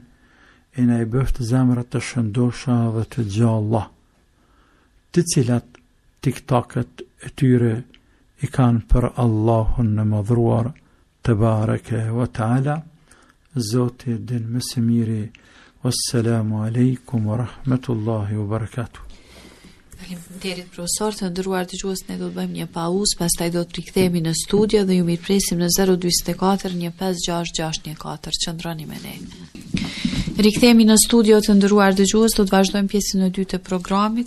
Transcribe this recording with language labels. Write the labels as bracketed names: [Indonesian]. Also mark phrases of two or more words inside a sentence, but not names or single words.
[Albanian] E na i bëft zemrat të shëndosha dhe të gjalla, të cilat tiktaket e tyre i kanë për Allahun në madhruar [Arabic] تبارك وتعالى. [Albanian] Zoti din më së miri. [Arabic] والسلام عليكم ورحمة الله وبركاته. [Albanian] Faleminderit profesor, të nderuar dëgjues, ne do të bëjmë një pauzë, pastaj do të rikthehemi në studio dhe ju mirpresim në 044 156614. Qëndroni me ne. Rikthehemi në studio, të nderuar dëgjues, do të vazhdojmë pjesën e dytë të programit.